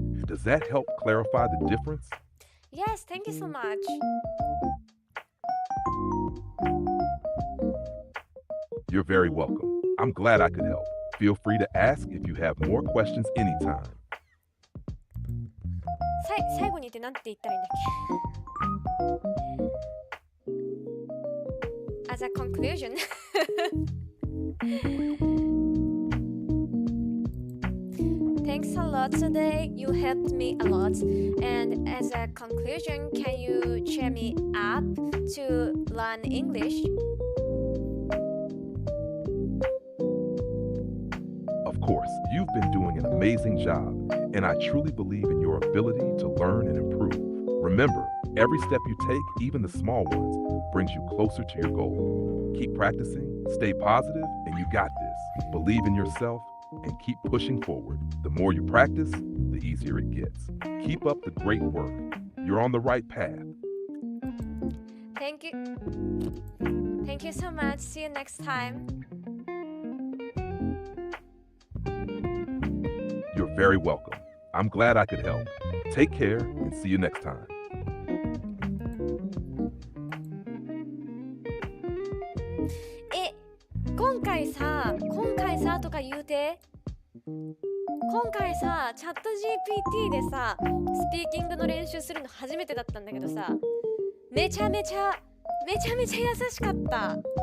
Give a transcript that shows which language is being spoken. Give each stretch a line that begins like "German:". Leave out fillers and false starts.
English: Does that help clarify the difference? Yes, thank you so much. You're very welcome. I'm glad I could help. Feel free to ask if you have more questions anytime.
Japanese: 最後にってなんて言ったらいいんだっけ
English: As a conclusion Thanks a lot today. You helped me a lot. And as a conclusion, can you cheer me up to learn English? Of course, you've been doing an amazing job, and I truly believe in your ability to learn and improve. Remember, every step you take, even the small ones, brings you closer to your goal. Keep practicing, stay positive, and you got this. Believe in yourself and keep pushing forward. The more you practice, the easier it gets. Keep up the great work. You're on the right path. Thank you. Thank you so much. See you next time. You're very welcome. I'm glad I could help. Take care and see you next time.
Japanese: 今回さとか言うて今回さチャット GPT でさスピーキングの練習するの初めてだったんだけどさめちゃめちゃ優しかった。